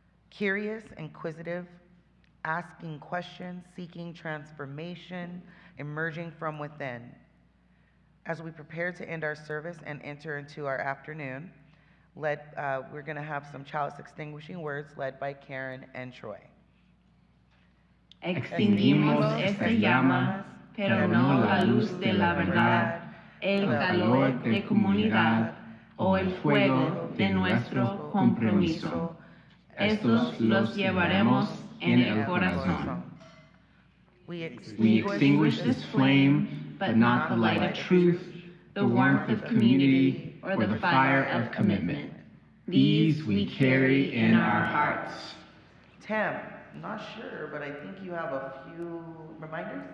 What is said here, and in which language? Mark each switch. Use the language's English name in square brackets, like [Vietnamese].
[English] Curious, inquisitive, asking questions, seeking transformation, emerging from within. As we prepare to end our service and enter into our afternoon, we're going to have some chalice extinguishing words led by Karen and Troy. [Spanish] Extinguimos esta llama, pero no la luz de la verdad, el calor de comunidad o el fuego de nuestro compromiso. Estos los llevaremos en el corazón. [English] We extinguish this flame, but not the light of truth, the warmth of community, or the fire of commitment. These we carry in our hearts. Tim, I'm not sure, but I think you have a few reminders.